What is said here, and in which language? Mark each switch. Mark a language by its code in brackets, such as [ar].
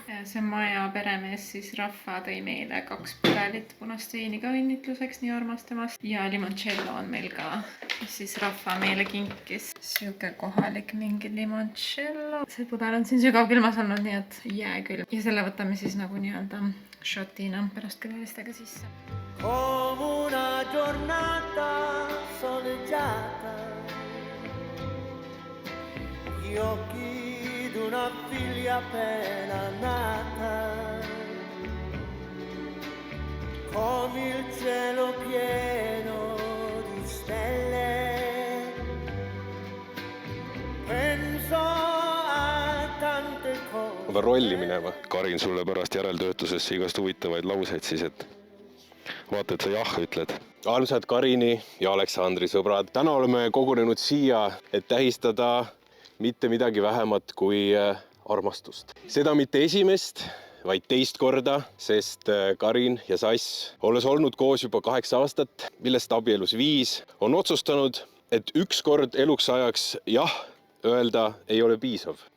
[et] See maja peremees siis Rahva tõi meile 2 pudelit punast veini ka õnnitluseks, nii armas temast. Ja limoncello on meil ka, mis siis Rahva meile kinkis. Siuke kohalik mingi limoncello. See pudel on siin sügavkülmas olnud, nii et jääkülm. Ja selle võtame siis nagu nii-öelda shotina pärast külalistega sisse. [it] Come una giornata soleggiata gli occhi d'una figlia appena nata, come il cielo pieno di stelle, penso a tante cose. [et] Ma pean rolli minema. Karin sulle pärast järeltöötusesse igast huvitavaid lauseid siis, et vaata, et sa jah ütled. Armsad Karini ja Aleksandri sõbrad, täna oleme kogunenud siia, et tähistada mitte midagi vähemat kui armastust. Seda mitte esimest, vaid teist korda, sest Karin ja Sass, olles olnud koos juba 8 aastat, millest abielus 5, on otsustanud, et üks kord eluks ajaks jah öelda ei ole piisav.